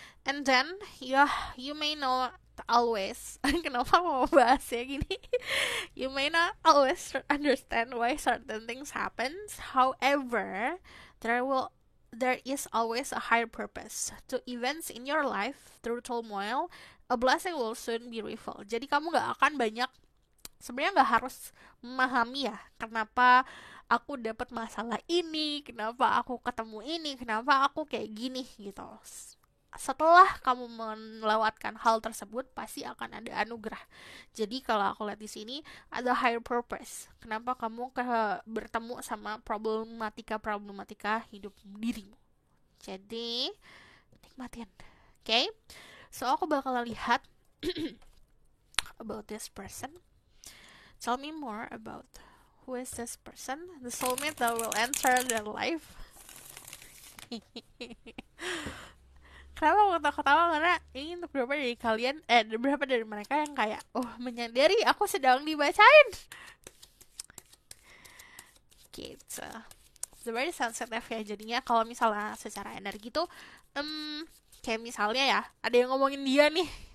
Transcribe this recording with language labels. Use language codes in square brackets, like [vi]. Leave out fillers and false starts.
[en] And then you may not always [id] kenapa mau bahas ya gini. [en] You may not always understand why certain things happens. However, there is always a higher purpose to events in your life. Through turmoil, a blessing will soon be revealed. [id] Jadi kamu gak akan banyak, sebenarnya nggak harus memahami ya kenapa aku dapat masalah ini, kenapa aku ketemu ini, kenapa aku kayak gini gitu. Setelah kamu melewatkan hal tersebut, pasti akan ada anugerah. Jadi kalau aku lihat di sini ada higher purpose. Kenapa kamu bertemu sama problematika hidup dirimu? Jadi nikmatin. Okay? So aku bakal lihat [en] about this person. Tell me more about who is this person, the soulmate that will enter their life. [id] Kenapa aku ketawa-ketawa? Karena ini untuk beberapa dari kalian, beberapa dari mereka yang kayak, menyadari aku sedang dibacain. Gitu. [en] It's very sensitive [id] ya, jadinya kalau misalnya secara energi tuh, kayak misalnya ya, ada yang ngomongin dia nih.